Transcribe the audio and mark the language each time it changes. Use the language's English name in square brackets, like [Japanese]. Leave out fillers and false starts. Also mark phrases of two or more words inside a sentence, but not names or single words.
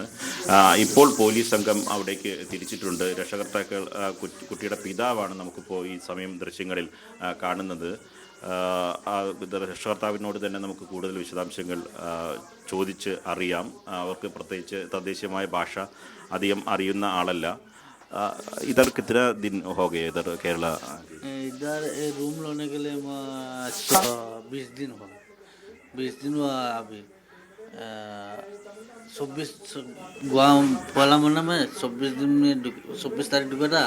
[Malayalam] ഇപ്പോൾ പോലീസ് സംഘം അവിടേക്ക് തിരിച്ചിട്ടുണ്ട്. രക്ഷകർത്താക്കൾ കുട്ടിയുടെ പിതാവാണ് നമുക്കിപ്പോൾ ഈ സമയം ദൃശ്യങ്ങളിൽ കാണുന്നത്. രക്ഷകർത്താവിനോട് തന്നെ നമുക്ക് കൂടുതൽ വിശദാംശങ്ങൾ ചോദിച്ച് അറിയാം. അവർക്ക് പ്രത്യേകിച്ച് തദ്ദേശീയമായ ഭാഷ അധികം അറിയുന്ന ആളല്ല. [Hindi] इधर कितना दिन हो गए इधर केरला? इधर रूम लेने के लिए 20 दिन हुआ। 20 दिन हुआ अभी। 26 पहला महीना में 26 दिन में 26 तारीख डूबा था।